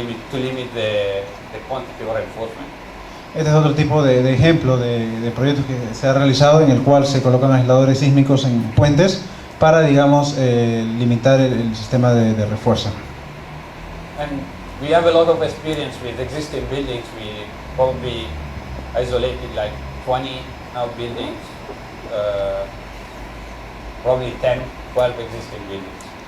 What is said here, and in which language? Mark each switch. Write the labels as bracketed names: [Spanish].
[English] to limit the quantity of reinforcement. [Spanish] Este es otro tipo de ejemplo de proyectos que se ha realizado en el cual se colocan aisladores sísmicos en puentes para, digamos, limitar el sistema de refuerzo. [English] And we have a lot of experience with existing buildings. We probably isolated like 20 now buildings, probably 10, 12 existing buildings.